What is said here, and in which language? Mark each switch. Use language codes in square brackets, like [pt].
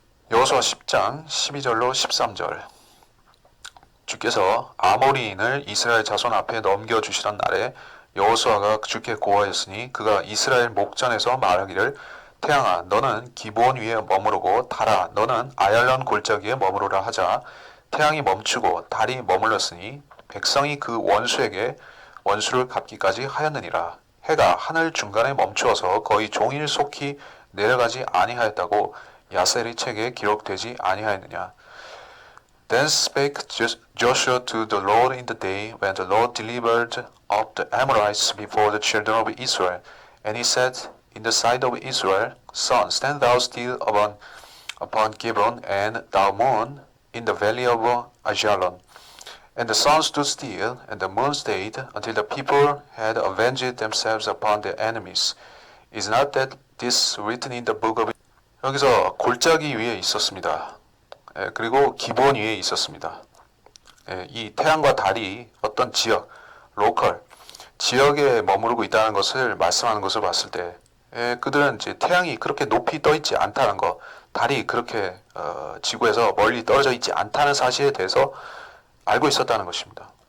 [ko] 여호수아 10장 12절로 13절, 주께서 아모리인을 이스라엘 자손 앞에 넘겨주시던 날에 여호수아가 주께 고하였으니 그가 이스라엘 목전에서 말하기를 태양아 너는 기브온 위에 머무르고 달아 너는 아얄론 골짜기에 머무르라 하자 태양이 멈추고 달이 머물렀으니 백성이 그 원수에게 원수를 갚기까지 하였느니라. 해가 하늘 중간에 멈추어서 거의 종일 속히 내려가지 아니하였다고 야셀의 책에 기록되지 아니하였느냐. [en] Then spake Joshua to the Lord in the day when the Lord delivered up the Amorites before the children of Israel. And he said in the sight of Israel, Sun, stand thou still upon Gibeon, and thou moon in the valley of Ajalon. And the sun stood still, and the moon stayed, until the people had avenged themselves upon their enemies. Is not that this written in the book of... [ko] 여기서 골짜기 위에 있었습니다. 그리고 기본 위에 있었습니다. 이 태양과 달이 어떤 지역, 로컬, 지역에 머무르고 있다는 것을 말씀하는 것을 봤을 때 그들은 이제 태양이 그렇게 높이 떠 있지 않다는 것, 달이 그렇게 지구에서 멀리 떨어져 있지 않다는 사실에 대해서 알고 있었다는 것입니다.